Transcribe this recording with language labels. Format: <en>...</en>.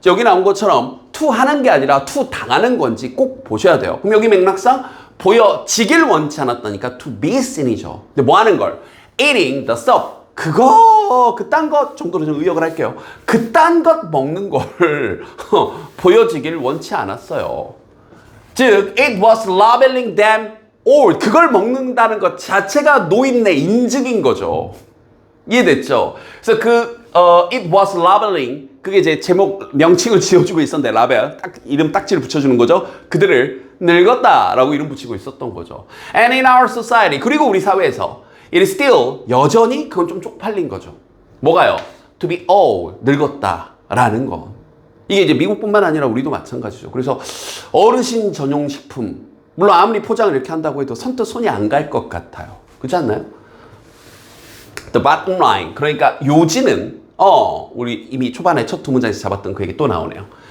<ko>여기 나온 것처럼 to 하는 게 아니라 to 당하는 건지 꼭 보셔야 돼요. 그럼 여기 맥락상 보여지길 원치 않았다니까</ko> <en>to be seen</en> <ko>이죠. 근데 뭐 하는 걸?</ko> <en>Eating the stuff.</en> <ko>그딴 것 정도로 좀 의역을 할게요. 그딴 것 먹는 걸 보여지길 원치 않았어요.</ko> <en>즉, it was labeling them old.</en> <ko>그걸 먹는다는 것 자체가 노인네 인증인 거죠. 이해됐죠? 그래서</ko> <en>it was labeling,</en> <ko>그게 이제 제목, 명칭을 지어주고 있었는데, 라벨, 이름 딱지를 붙여주는 거죠. 그들을 늙었다라고 이름 붙이고 있었던 거죠.</ko> <en>And in our society,</en> <ko>그리고 우리 사회에서</ko> <en>it is still,</en> <ko>여전히 그건 좀 쪽팔린 거죠. 뭐가요?</ko> <en>To be old,</en> <ko>늙었다라는 거. 이게 이제 미국뿐만 아니라 우리도 마찬가지죠. 그래서 어르신 전용 식품, 물론 아무리 포장을 이렇게 한다고 해도 선뜻 손이 안 갈 것 같아요. 그렇지 않나요?</ko> <en>The bottom line,</en> <ko>그러니까 요지는 우리 이미 초반에 첫 두 문장에서 잡았던 그 얘기 또 나오네요.</ko>